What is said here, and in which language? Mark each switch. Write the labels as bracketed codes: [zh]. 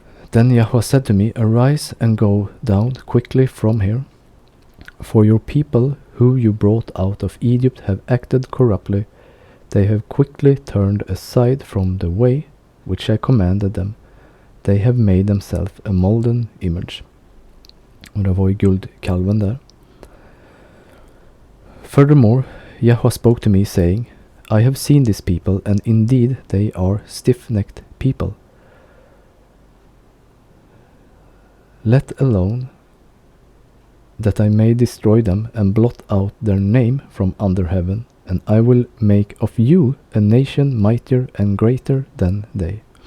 [en] Then Yahweh said to me, Arise and go down quickly from here, for your people who you brought out of Egypt have acted corruptly. They have quickly turned aside from the way which I commanded them. They have made themselves a molten image. [sv] Och det var ju guldkalven där. [en] Furthermore, Yahweh spoke to me, saying, I have seen this people, and indeed they are stiff-necked people. Let alone that I may destroy them and blot out their name from under heaven, and I will make of you a nation mightier and greater than they.